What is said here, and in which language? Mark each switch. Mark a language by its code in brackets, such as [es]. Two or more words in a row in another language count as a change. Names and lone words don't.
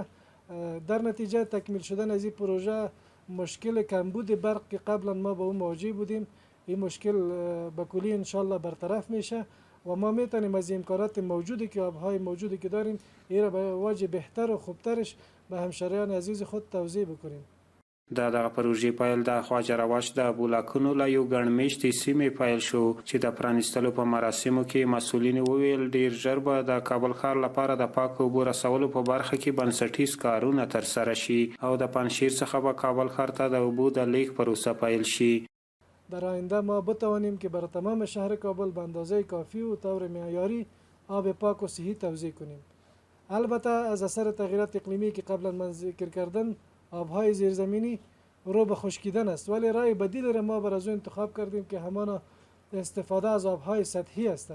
[fa] در نتیجه تکمیل شدن از این پروژه مشکل کمبود برق که قبلا ما با اون مواجه بودیم، این مشکل به کلی انشالله برطرف میشه و ما میتونیم از امکانات موجودی که آبهای موجودی که داریم این را به وجه بهتر و خوبترش به همشهریان عزیز خود توضیح بکنیم. [ps] دغه پروژې پیل د خواجه رواش د بولاکونو له یو ګڼ مېشتې سیمې پیل شو چې د پرانیستلو په مراسمو کې مسؤلین وویل ډیر ژر به د کابل ښار لپاره د پاکو اوبو رسولو په برخه کې بنسټیز کارونه ترسره شي او د پنجشیر څخه به کابل ښار ته د اوبو د لیږد پروسه پیل شي. [fa] در آینده ما بتوانیم که بر تمام شهر کابل به اندازه کافی و طور معیاری آب پاک و صحی توزیع کنیم. البته از اثر تغییرات اقلیمی که قبلا من ذکر کردم آبهای زیرزمینی رو به خشکیدن است، ولی راه بدیل را ما بر از او انتخاب کردیم که همان استفاده از آبهای سطحی است.